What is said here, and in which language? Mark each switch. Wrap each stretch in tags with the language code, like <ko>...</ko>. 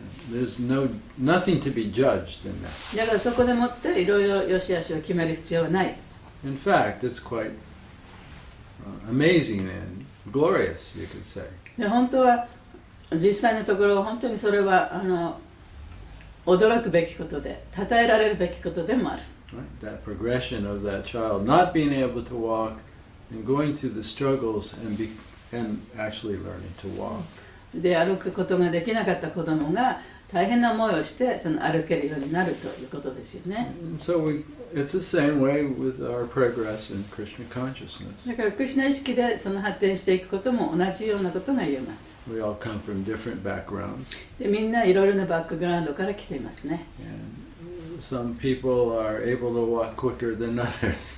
<en>There's nothing to be judged in that.</en> <ja>だからそこでもっていろいろ良し悪しを決める必要はない。</ja> <en>In fact, it's quite amazing and glorious, you could say.</en> <ja>で本当は実際のところ本当にそれは驚くべきことで称えられるべきことでもある。</ja> <en>Right? That progression of that child not being able to walk and going through the struggles and actually learning to walk.</en> <ja>で歩くことができなかった子供が大変な思いをしてその歩けるようになるということですよね。</ja> <en>And so it's the same way with our progress in Krishna consciousness.</en> <ja>だからクリシュナ意識でその発展していくことも同じようなことが言えます。</ja> <en>We all come from different backgrounds.</en> <ja>でみんないろいろなバックグラウンドから来ていますね。</ja> <en>And some people are able to walk quicker than others.</en>